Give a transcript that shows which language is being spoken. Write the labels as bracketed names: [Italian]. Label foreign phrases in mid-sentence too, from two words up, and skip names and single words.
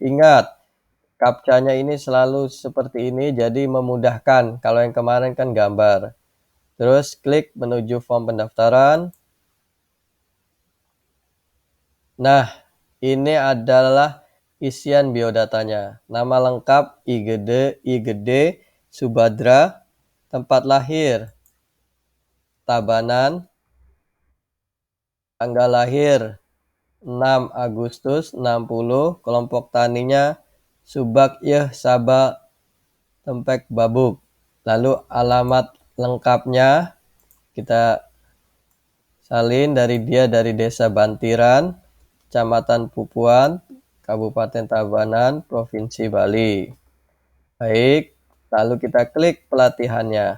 [Indonesian] Ingat, captcha-nya ini selalu seperti ini, jadi memudahkan. Kalau yang kemarin kan gambar. Terus klik menuju form pendaftaran. Nah, ini adalah isian biodatanya. Nama lengkap I Gede Subadra, tempat lahir Tabanan, tanggal lahir 6 Agustus 60, kelompok taninya Subak Yeh Saba Tempek Babuk. Lalu alamat lengkapnya kita salin dari Desa Bantiran, Kecamatan Pupuan, Kabupaten Tabanan, Provinsi Bali. Baik, lalu kita klik pelatihannya.